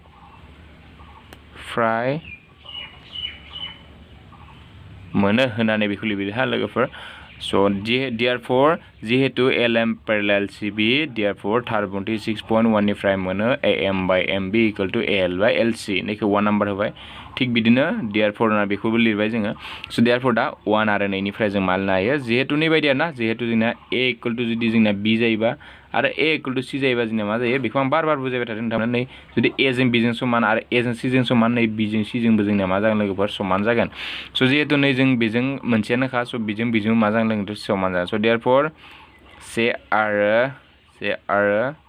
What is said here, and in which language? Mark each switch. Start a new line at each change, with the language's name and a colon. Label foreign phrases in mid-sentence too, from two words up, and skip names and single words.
Bodo: फ्राय मोनो होननानै बेखौ लिरदो हा लोगोफोर स' therefore जिहेतु
English: LM parallel CB
Bodo: therefore थार बुंथि 6.1 निफ्राय मोनो
English: AM by MB equal to AL by LC
Bodo: नैखौ 1 नाम्बार होबाय थिग बिदिनो therefore ना बेखौबो लिरबाय जोङो स' therefore दा 1 आरो 2 निफ्राय जों मा लिरनो हायो जिहेतु नै बायदि आरोना जिहेतु जोंना
English: A equal to
Bodo: जुदि जोंना B जायोबा आरो
English: A equal to C
Bodo: जायोबा जोंना मा जायो बेखौ आं बार बुजायबाय थादों नोंथांमोना नै जुदि A जों B जों समान आरो A जों C जों समान नै B जों C जोंबो जोंना मा जागोन लोगोफोर समान जागोन स' जिहेतु नै जों बेजों मोनसेयानोखा स' बेजों मा जागोन लोगोफोर समान जागोन स' therefore से आरो